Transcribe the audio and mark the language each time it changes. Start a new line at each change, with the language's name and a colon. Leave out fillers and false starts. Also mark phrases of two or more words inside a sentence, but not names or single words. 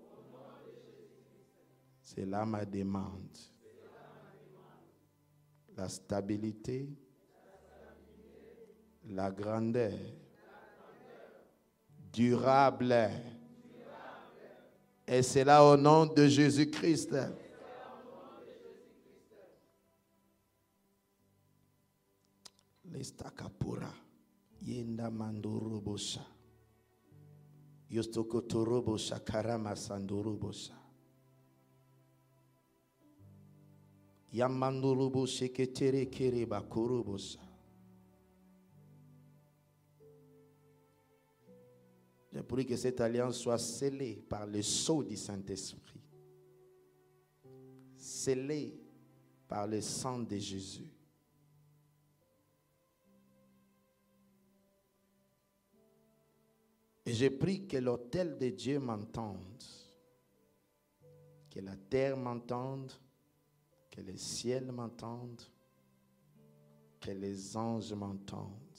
French: C'est là ma demande. La stabilité, la grandeur, durable. Et c'est là au nom de Jésus-Christ. Lestakapura, yenda mandorobosha. Yostokotorobosa karama sandorobosha. Yamandoroboshe ketere kereba korobosa. Je prie que cette alliance soit scellée par le sceau du Saint-Esprit. Scellée par le sang de Jésus. Et je prie que l'autel de Dieu m'entende, que la terre m'entende, que le ciel m'entende, Que les anges m'entendent.